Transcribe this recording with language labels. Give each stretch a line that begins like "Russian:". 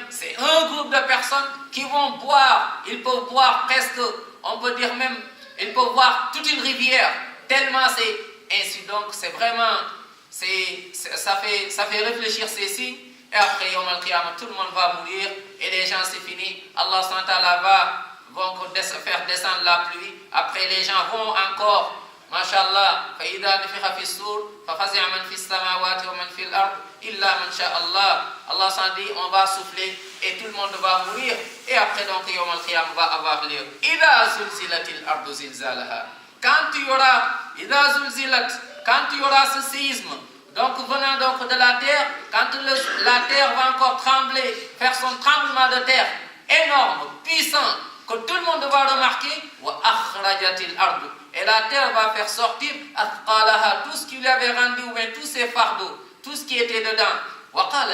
French: C'est un groupe de personnes qui vont boire, ils peuvent boire presque, on peut dire même, ils peuvent boire toute une rivière, tellement c'est ainsi. Donc c'est vraiment, ça fait réfléchir ces signes. Et après Yom al-Qiyamah, tout le monde va mourir et les gens c'est fini. Allah vont faire descendre la pluie. Après les gens vont encore,
Arabic: mashallah, فَإِذَا نُفِخَ فِي الصُّورِ فَفَزِعَ مَنْ فِي السَّمَاوَاتِ وَمَنْ فِي الْأَرْضِ إِلَّا مَنْ شَاءَ اللَّهُ.
French: Allah s'en dit, on va souffler et tout le monde va mourir. Et après donc Yom al-Qiyamah va avoir lieu.
Arabic: إِذَا زُلْزِلَتِ الْأَرْضُ زِلْزَالَهَا.
French: Quand il y aura ce séisme, donc venant donc de la terre, quand la terre va encore trembler, faire son tremblement de terre énorme, puissant, que tout le monde va remarquer, et la terre va faire sortir tout ce qui lui avait rendu, ou bien tous ses fardeaux, tout ce qui était dedans.